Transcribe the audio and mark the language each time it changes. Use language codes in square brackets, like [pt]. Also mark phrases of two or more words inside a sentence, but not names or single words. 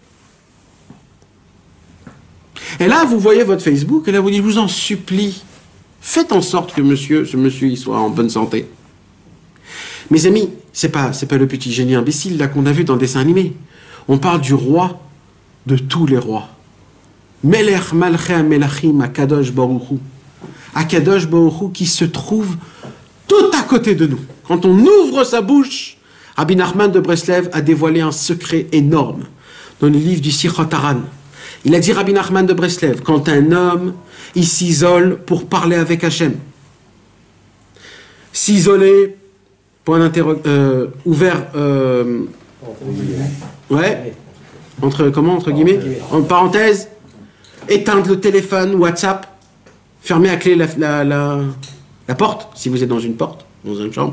[fr] Et là, vous voyez votre Facebook, et là, vous dites, je vous en supplie, faites en sorte que ce monsieur, il soit en bonne santé. Mes amis, c'est pas le petit génie imbécile, là, qu'on a vu dans le dessin animé. On parle du roi de tous les rois. [he] מלך מלכי המלכים הקדוש ברוך הוא. הקדוש ברוך הוא [fr] qui se trouve tout à côté de nous. Quand on ouvre sa bouche, Rabbi Nachman de Breslev a dévoilé un secret énorme dans le livre du Sichot Haran. Il a dit, Rabbi Nachman de Breslev, quand un homme, il s'isole pour parler avec Hachem. S'isoler, point ouvert, ouais, entre guillemets, en parenthèse, éteindre le téléphone, WhatsApp, fermer à clé la porte, si vous êtes dans une porte, dans une chambre.